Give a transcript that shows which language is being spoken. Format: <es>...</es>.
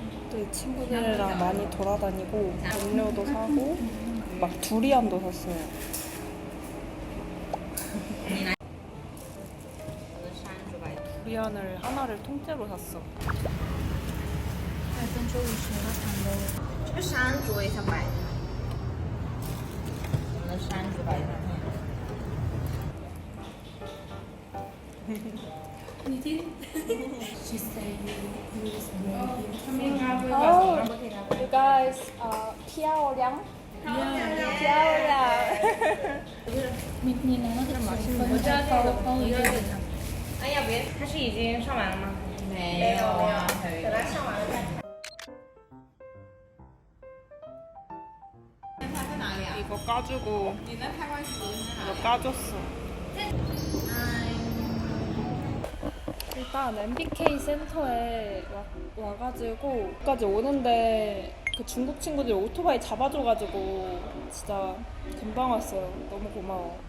<ko>또 이 친구들이랑 많이 돌아다니고 음료도 사고 막 두리안도 샀어요. 두리안을 하나를 통째로 샀어.</ko> <zh>这个山竹也想买，我们的山竹摆在那。</zh> <en>Oh, you guys,</en> <zh>漂亮. 漂亮。哎呀，别，他是已经上完了吗？没有啊，等他上完了再看。</zh> <ko>이거 까주고 이거 까줬어. 일단 MBK 센터에 와가지고 여기까지 오는데 그 중국 친구들이 오토바이 잡아줘가지고 진짜 금방 왔어요. 너무 고마워.</ko>